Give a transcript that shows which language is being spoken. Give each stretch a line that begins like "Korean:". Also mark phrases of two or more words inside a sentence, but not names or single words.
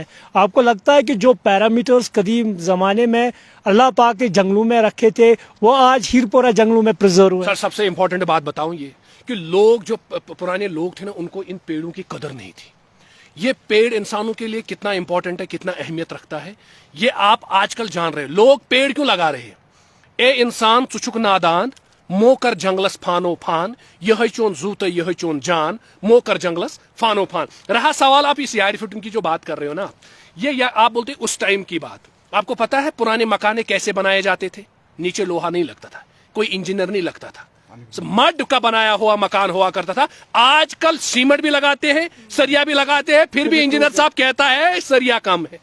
Hindi: आपको लगता है कि जो पैरामीटर्स कदीम जमाने में अल्लाह पाक के जंगलों में रखे थे, वो आज हिरपुरा जंगलों में प्रिजर्व है? सर सबसे इंपॉर्टेंट बात बताऊं ये कि लोग जो पुराने लोग थे ना, उनको इन पेड़ों की कदर नहीं थी। ये पेड़ इंसानों के लिए कितना इंपॉर्टेंट है, कितना अहमियत रखता है, ये आप आजकल जान रहे हैं। लोग पेड़ क्यों लगा रहे हैं?
Kashmiri: ए इंसान चुचुक नादान मोकर जंगलस फानो फान, यह चोन जूत यह चोन जान, मोकर जंगलस फानो फान।
Hindi: रहा सवाल आप इस यारी फिटून की जो बात कर रहे हो ना, ये आप बोलते उस टाइम की बात। आपको पता है पुराने मकाने कैसे बनाए जाते थे? नीचे लोहा नहीं लगता था, कोई इंजीनियर नहीं लगता था, मड का बनाया हुआ मकान हुआ करता था। आजकल सीमेंट भी लगाते हैं, सरिया भी लगाते हैं, फिर भी इंजीनियर साहब कहता है सरिया कम है,